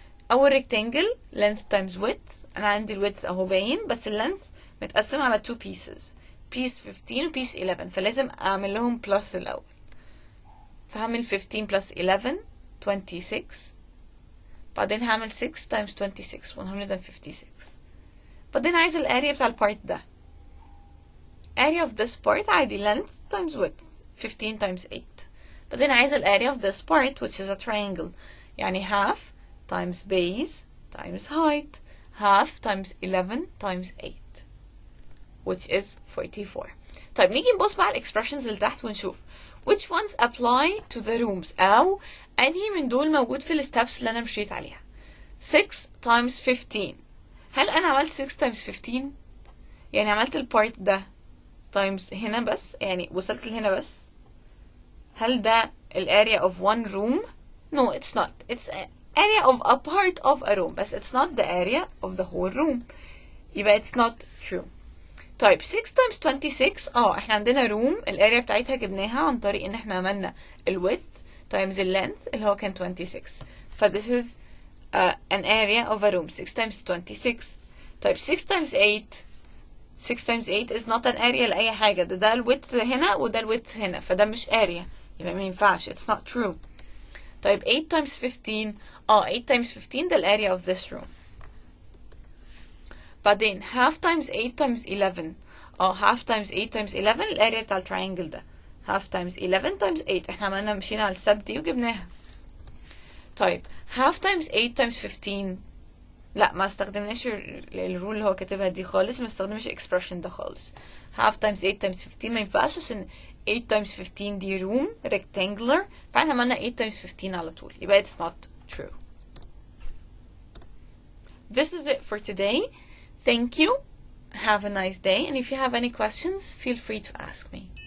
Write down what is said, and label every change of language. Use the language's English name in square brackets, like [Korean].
[Arabic] اول rectangle [English] length times width، [Arabic] انا عندي الويدث اهو باين، بس اللينث متقسم على 2 pieces، piece 15 و piece 11، فلازم اعمل لهم plus الاول. فهعمل 15 plus 11 26، بعدين هعمل 6 times 26 156. بعدين عايز الاريا بتاع البارت ده. [English] area of this part عادي length times width 15 times 8. [Arabic] بعدين عايز الاريا [English] of this part which is a triangle، يعني half times base times height، half times 11 times 8 which is 44. [Arabic] طيب نيجي نبص بقى على الاكسبريشنز اللي تحت ونشوف which ones apply to the rooms، او انهي من دول موجود في الستبس اللي انا مشيت عليها. [English] 6 times 15، [Arabic] هل انا عملت 6 times 15؟ يعني عملت البارت ده times هنا بس، يعني وصلت لهنا بس. هل ده الاريا [English] of one room؟ No, it's not. It's area of a part of a room، بس it's not the area of the whole room، يبقى it's not true. [Arabic] طيب 6 times 26، احنا عندنا room الاريا بتاعتها جبناها عن طريق ان احنا عملنا الويدث times اللينث اللي هو كان 26، ف [English] this is an area of a room 6 times 26. [Arabic] طيب 6 times 8، 6 times 8 is not an area لأي حاجة، ده الويدث هنا وده الويدث هنا، فده مش area، يبقى ما ينفعش، [English] it's not true. طيب 8 times 15، 8 times 15 [Arabic] ده الاريا [English] of this room. [Arabic] بعدين [English] half times 8 times 11، [Arabic] half times 8 times 11 الاريا بتاع التراينجل ده، half times 11 times 8، احنا عملنا مشينا على السب دي وجبناها. طيب half times 8 times 15، لا ما استخدمناش الرول اللي هو كاتبها دي خالص، ما استخدمش expression ده خالص. half times 8 times 15 ما ينفعش، عشان 8 times 15 دي room rectangular، فاحنا عملنا 8 times 15 على طول، يبقى [English] it's not true. This is it for today. Thank you. Have a nice day, and if you have any questions, feel free to ask me.